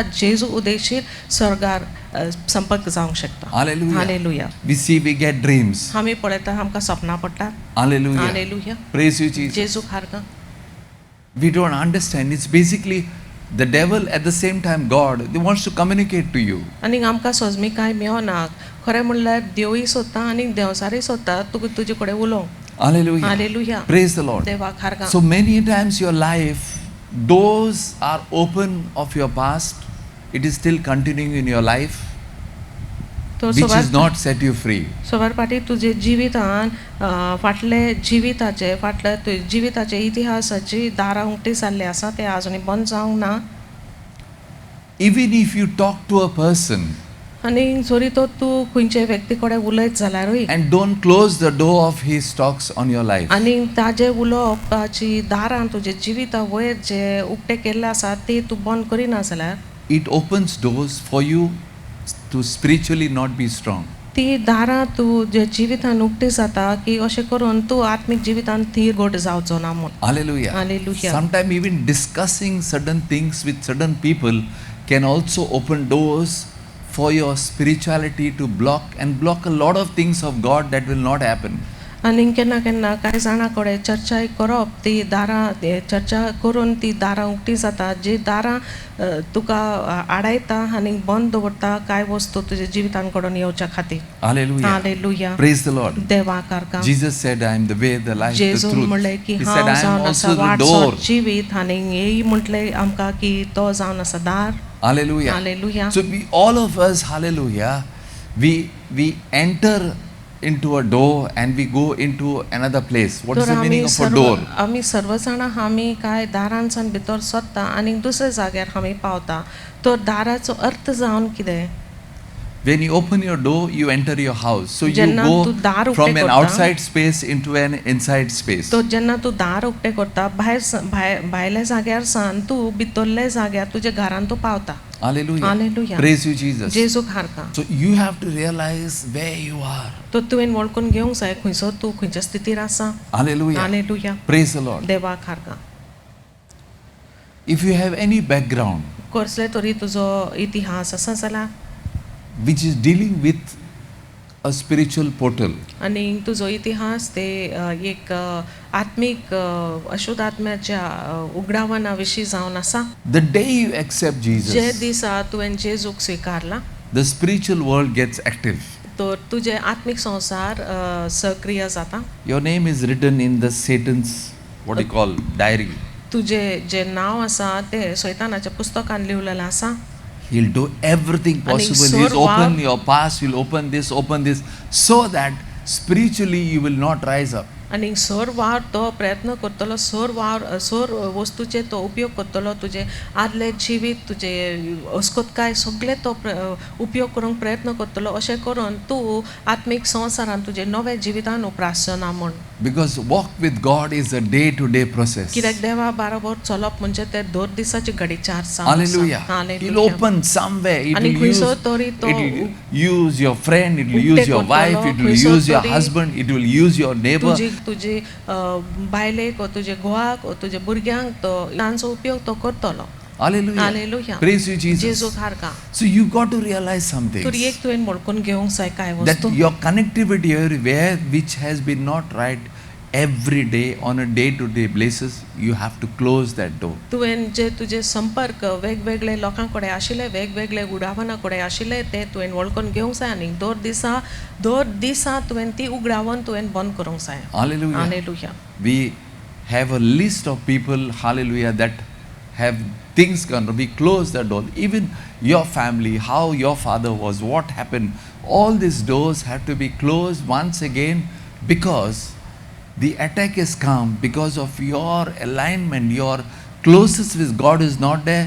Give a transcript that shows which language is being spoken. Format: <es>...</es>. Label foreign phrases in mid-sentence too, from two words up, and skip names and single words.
<kok>जेजू उदेशीर स्वर्गार संपर्क जावंक शकता.</kok> <en>Hallelujah. Hallelujah. We see, we get dreams.</en> <kok>आमी पळयता आमकां सपनां पडटात.</kok> <en>Hallelujah. Hallelujah. Praise you, Jesus.</en> <kok>जेजू खारगा.</kok> <en>We don't understand. It's basically the devil, at the same time God, they wants to communicate to you.</en> <kok>आनी आमकां सोजमीकाय मेळना. खरें म्हणल्यार देवूय सोदता आनी देवसारय सोदता तुजे कडेन उलोवंक.</kok> <en>Hallelujah. Hallelujah. Praise the Lord.</en> <kok>देवाक खारगा.</kok> <en>So many times your life, doors are open of your past. It is still continuing in your life,</en> <kok>तो</kok> <en>which is not set you free.</en> <kok>सवार पाटी तुजे जिवितान फाटले जिविताचे इतिहासाची दारां उक्ती जाल्ली आसा ते आजुनी बंद जावंक ना.</kok> <en>Even if you talk to a person</en> <kok>आनी जरी तो तूं खंयचे व्यक्ती कडेन उलयत जाल्यारूय</kok> <en>and don't close the door of his talks on your life,</en> <kok>आनी ताजे उलोवपाची दारां तुजे जिविता वयर जे उक्ते केल्ले आसा ते तूं बंद करिना जाल्यार</kok> <en>it opens doors for you to spiritually not be strong.</en> <kok>ती दारां तुजे जिवितान उक्ती जाता की अशें करून तूं आत्मीक जिवितान थीर घोट जावचो ना म्हूण.</kok> <en>Hallelujah. Hallelujah. Sometimes even discussing certain things with certain people can also open doors for your spirituality to block a lot of things of God that will not happen.</en> <kok>आनी केन्ना केन्ना कांय जाणां कडेन चर्चा करप ती दारां चर्चा करून ती दारां उक्ती जाता जी दारां तुका आडायता आनी बंद दवरता कांय वस्तू तुज्या जिवितान कडून येवच्या खातीर.</kok> <en>Hallelujah. Hallelujah. Praise the Lord.</en> <kok>देवाक खारगा.</kok> <en>Jesus said, I am the way, the life, the</en> <kok>जेजू</kok> <en>truth.</en> <kok>म्हणलें की</kok> <en>He</en> <kok>हांव</kok> <en>said, I am</en> <kok>जावन आसा</kok> <en>also the</en> <kok>वाट</kok> <en>door.</en> <kok>सोर जिवीत आनी हेय म्हटलें आमकां की तो जावन आसा दार.</kok> <en>Hallelujah. Hallelujah. So we, all of us, hallelujah, we enter into a door and we go into another place. What is</en> <kok>तर</kok> <en>the meaning of a door?</en> <kok>आमी सर्व जाणां आमी कांय दारांसान भितर सोदता आनी दुसऱ्या जाग्यार आमी पावता. तो दाराचो अर्थ जावन कितें?</kok> <en>When you open your door, you enter your house. So you</en> <kok>जेन्ना</kok> <en>go</en> <kok>तूं दार</kok> <en>from</en> <kok>उक्तें</kok> <en>an</en> <kok>करता,</kok> <en>outside space into an inside space.</en> <kok>तो जेन्ना तूं दार उक्तें करता भायल्या जाग्यार सान तूं भितरल्या जाग्यार तुज्या घरान तूं पावता.</kok> <en>Hallelujah. Hallelujah. Praise you, Jesus.</en> <kok>जेजू खारगा.</kok> <en>So you have to realize where you are.</en> <kok>तो तुवें वळखून घेवंक जाय खंयसर तूं खंयच्या स्थितीर आसा.</kok> <en>Hallelujah. Hallelujah. Praise the Lord.</en> <kok>देवाक खारगा.</kok> <en>If you have any background</en> <kok>कसले तरी तुजो इतिहास आसा जाल्यार</kok> <en>which is dealing with a spiritual portal,</en> <kok>आनी तुजो इतिहास ते एक आत्मीक अशुद्ध आत्म्याच्या उगडावणा विशीं जावन आसा.</kok> <en>the day you accept</en> <kok>जे</kok> <en>Jesus,</en> <kok>दिसा तुवें जेजूक स्विकारला</kok> <en>the spiritual world gets active.</en> <kok>तर तुजे आत्मीक संसार सक्रिय जाता.</kok> <en>Your name is written in the Satan's, what you call, diary.</en> <kok>तुजे जे नांव आसा ते सैतानाच्या पुस्तकान लिवलेलें आसा.</kok> <en>He'll do everything possible. He'll</en> <kok>सर्व-</kok> <en>open your past, he'll open this, so that spiritually you will not rise up.</en> <kok>आनी सर वावर तो प्रयत्न करतलो सर वस्तूचे तो उपयोग करतलो तुजे आदले जिवीत तुजे अस्कोतकाय सगळे तो उपयोग करूंक प्रयत्न करतलो अशें करून तूं आत्मीक संवसारान तुजे नवे जिवितान उप्रासना म्हण</kok> <en>Because walk with God is a day-to-day process.</en> <kok>कित्याक देवा बरोबर चलप म्हणजे ते दर दिसाची घडीचार</kok> <en>Hallelujah. He'll open somewhere. It</en> <kok>आनी</kok> <en>will use,</en> <kok>खंयसर तरी तो</kok> <en>it will use your friend, it will use your wife, it will</en> <kok>खंयसर</kok> <en>use your</en> <kok>तरी</kok> <en>husband, it will use your neighbor.</en> <kok>तुजी बायलेक वा तुजे घोवाक वा तुजे भुरग्यांक तो तांचो उपयोग तो करतलो</kok> <en>Hallelujah. Hallelujah. Praise you, Jesus.</en> <kok>जेजू खारका</kok> <en>So you got to realize something.</en> <kok>तर एक तुवें वळखून घेवंक जाय कांय</kok> <en>That</en> <kok>वस्तू</kok> <en>your connectivity everywhere which has been not right every day on a day-to-day basis, you have to close that door.</en> <kok>तुवें जे तुजे संपर्क वेगवेगळे लोकां कडेन आशिल्ले वेगवेगळे उडावना कडेन आशिल्ले ते तुवें वळखून घेवंक जाय आनी दर दिसा तुवें ती उगडावन तुवें बंद करूंक जाय</kok> <en>Hallelujah. हालेलुया We have a list of people, hallelujah, that have things gone. We close the door. Even your family, how your father was, what happened, all these doors have to be closed once again because the attack has come because of your alignment, your closeness with God is not there.</en>